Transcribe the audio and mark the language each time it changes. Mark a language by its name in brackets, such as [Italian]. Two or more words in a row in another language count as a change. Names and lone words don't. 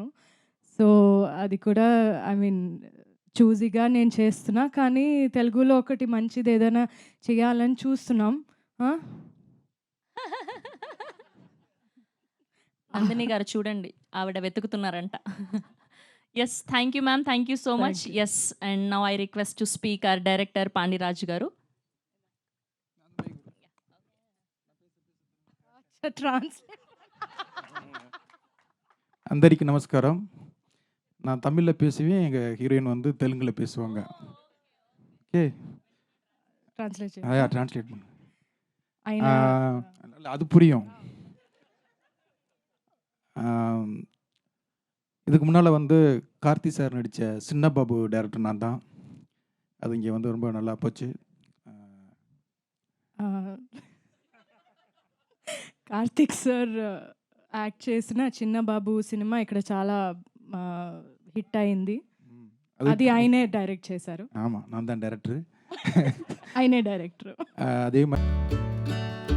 [Telugu] సో అది కూడా [English] I mean [Telugu] చూజీగా నేను చేస్తున్నా. కానీ తెలుగులో ఒకటి మంచిది ఏదైనా చేయాలని చూస్తున్నాం. ఆ! నందిని గారు చూడండి, ఆవిడ వెతుకుతున్నారంట. [English] Yes. Thank you ma'am. Thank you so much. Thank you. Yes. And now I request to speak our director Pandiraju garu. [Telugu] ట్రాన్స్‌లేట్. [Tamil] అందరికీ நமஸ்காரம். நான் தமிழ்ல பேசுவேன். எங்க ஹீரோயின் வந்து தெலுங்குல பேசுவாங்க. ஓகே. [Telugu] ట్రాన్స్‌లేట్ చేయి. [Tamil] ட்ரான்ஸ்லேட் பண்ணு. [Telugu] అయినా [Tamil] அது புரியும். இதுக்கு முன்னால் வந்து கார்த்தி சார் நடித்த சின்ன பாபு டைரக்டர் நான் தான். அது இங்கே வந்து ரொம்ப நல்லா போச்சு. [Telugu] కార్తిక్ సార్ యాక్ట్ చేసిన 'చిన్న బాబు' సినిమా ఇక్కడ చాలా హిట్ అయింది. అది ఆయనే డైరెక్ట్ చేశారు. [Tamil] ஆமாம், நான் தான் டைரக்டர். [Telugu] ఆయనే డైరెక్టర్. [Tamil] அதே மாதிரி